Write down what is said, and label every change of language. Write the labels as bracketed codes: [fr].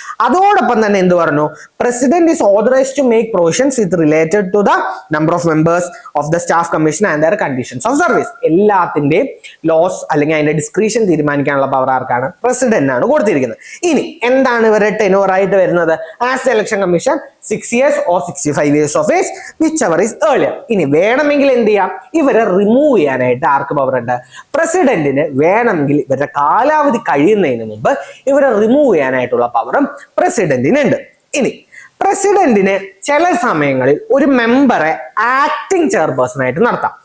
[ml] അതോടൊപ്പം തന്നെ എന്ത് പറഞ്ഞു? [en] President is authorised to make provisions with related to the number of members of the staff commission and their conditions of service. [ml] എല്ലാത്തിന്റെയും loss അല്ലെങ്കിൽ അതിന്റെ description തീരുമാനിക്കാനുള്ള പവർ ആർക്കാണ്? പ്രസിഡന്റിനാണ് കൊടുത്തിരിക്കുന്നത്. ഇനി എന്താണ് ഇവരുടെ ടെനോർ ആയിട്ട് വരുന്നത്? [en] As election commission 6 years or 65 years of age, whichever is earlier. [ml] ഇനി വേണമെങ്കിൽ എന്ത് ചെയ്യാം? ഇവരെ റിമൂവ് ചെയ്യാനായിട്ട് ആർക്ക് പവർ ഉണ്ട്? പ്രസിഡന്റിന് വേണമെങ്കിൽ ഇവരുടെ കാലാവധി കഴിയുന്നതിന് മുമ്പ് ഇവരെ റിമൂവ് ചെയ്യാനായിട്ടുള്ള പവറും പ്രസിഡന്റിനുണ്ട്. ഇനി പ്രസിഡന്റിന് ചില സമയങ്ങളിൽ ഒരു മെമ്പറെ ആക്ടിംഗ് ചെയർപേഴ്സൺ ആയിട്ട് നടത്താം.